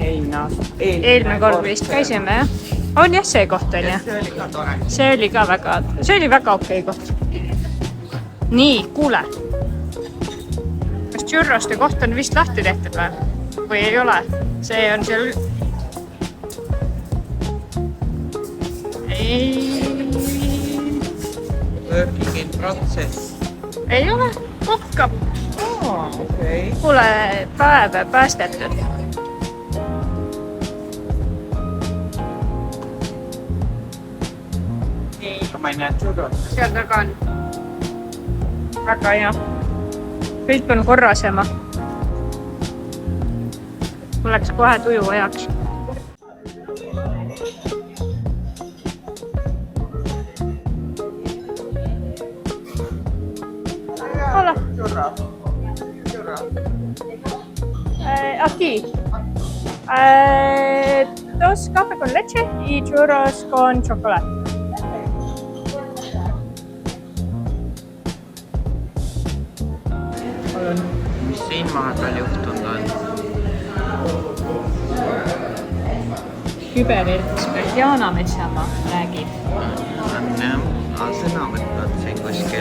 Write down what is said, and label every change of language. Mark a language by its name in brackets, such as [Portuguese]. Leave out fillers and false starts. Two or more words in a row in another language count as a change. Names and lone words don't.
[Estonian] eelmine kord vist käisime, jah? On jah, see koht on jah? See oli ka tore. See oli väga okei koht. Nii, kuule. Kas churroste koht on vist lahti tehtud või ei ole? See on seal... [English] Working in process. [Estonian] Ei ole, kokkab. Okay. Kuule, päev päästetud. Ma ei näe churros. Seal taga on. Väga hea. Kõik on korrasema. Mul läks kohe tuju ajaks. [Spanish] Hola. Aquí. 2 café con leche y churros con chocolate. [Estonian] Mis siin vahepeal juhtunud on? Küberelts Jana Metsamaa räägib. On jah, sõna võtnud siin kuskil.